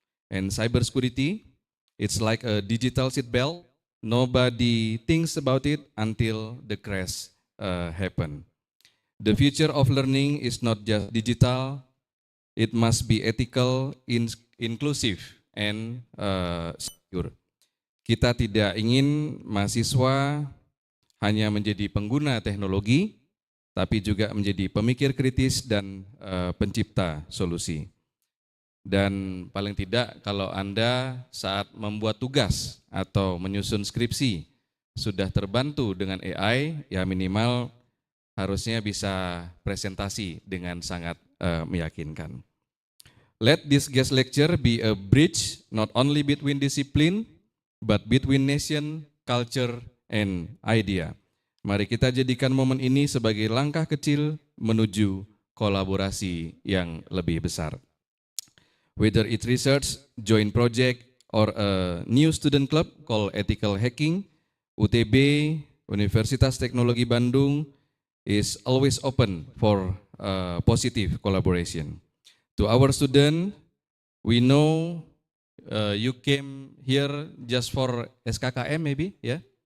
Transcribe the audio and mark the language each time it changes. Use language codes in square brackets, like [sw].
[en] And cybersecurity, it's like a digital seatbelt. Nobody thinks about it until the crash happen. The future of learning is not just digital, it must be ethical, inclusive, and secure. [id] Kita tidak ingin mahasiswa hanya menjadi pengguna teknologi, tapi juga menjadi pemikir kritis dan pencipta solusi. Dan paling tidak kalau Anda saat membuat tugas atau menyusun skripsi sudah terbantu dengan AI, ya minimal harusnya bisa presentasi dengan sangat meyakinkan. [en] Let this guest lecture be a bridge not only between discipline, but between nation, culture, and idea. [id] Mari kita jadikan momen ini sebagai langkah kecil menuju kolaborasi yang lebih besar. [en] Whether it's research, joint project, or a new student club called Ethical Hacking, UTB, Universitas Teknologi Bandung, is always open for positive collaboration. To our student, we know you came here just for SKKM maybe, yeah?